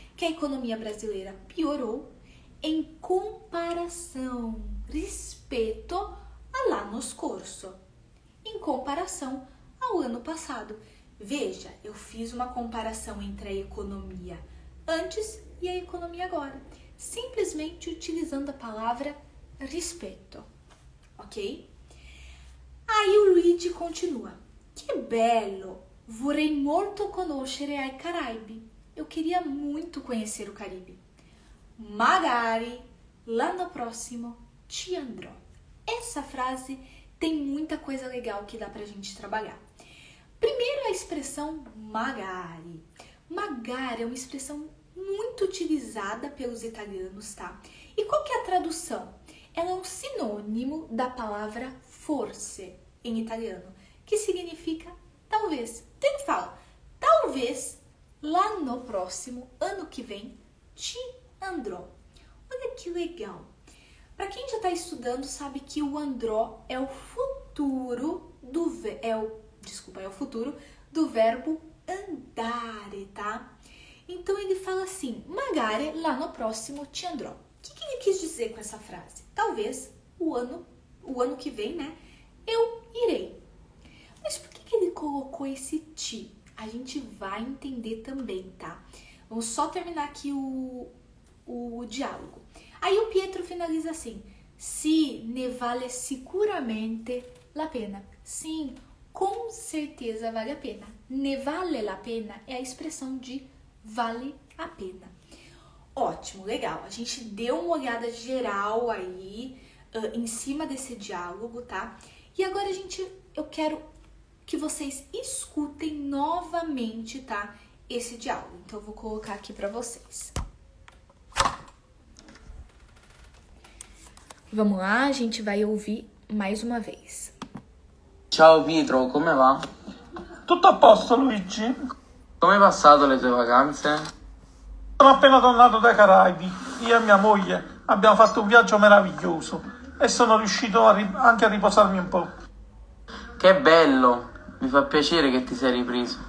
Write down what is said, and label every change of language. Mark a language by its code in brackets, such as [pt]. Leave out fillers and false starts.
[pt] Que a economia brasileira piorou em comparação, [it] rispetto all'anno scorso, [pt] em comparação ao ano passado. Veja, eu fiz uma comparação entre a economia antes e a economia agora, simplesmente utilizando a palavra rispetto, ok? Aí o Luigi continua. [it] Que bello! Vorrei molto conoscere ai Caraibi. [pt] Eu queria muito conhecer o Caribe. [it] Magari l'anno prossimo ci andrò. [pt] Essa frase tem muita coisa legal que dá pra gente trabalhar. Primeiro, a expressão magari. Magari é uma expressão muito utilizada pelos italianos, tá? E qual que é a tradução? Ela é um sinônimo da palavra forse em italiano, que significa talvez. Então ele fala, talvez [it] l'anno próximo, [pt] ano que vem, [it] ci andrò. [pt] Olha que legal. Para quem já está estudando, sabe que o andrò é o futuro é o futuro do verbo andare, tá? Então ele fala assim, [it] magari l'anno prossimo ci andrò. [pt] O que ele quis dizer com essa frase? Talvez o ano que vem, né, eu irei. Mas por que ele colocou esse ti? A gente vai entender também, tá? Vamos só terminar aqui o diálogo. Aí o Pietro finaliza assim, [it] sì, ne vale sicuramente la pena. [pt] Sim, com certeza vale a pena. [it] Ne vale la pena [pt] é a expressão de vale a pena. Ótimo, legal. A gente deu uma olhada geral aí em cima desse diálogo, tá? E agora eu quero que vocês escutem novamente, tá? Esse diálogo. Então eu vou colocar aqui para vocês. Vamos lá, a gente vai ouvir mais uma vez. [it] Ciao Pietro, come va? Tutto a posto, Luigi? Come hai passato le tue vacanze? Sono appena tornato dai Caraibi. Io e mia moglie abbiamo fatto un viaggio meraviglioso e sono riuscito anche a riposarmi un po'. Che bello! Mi fa piacere che ti sei ripreso.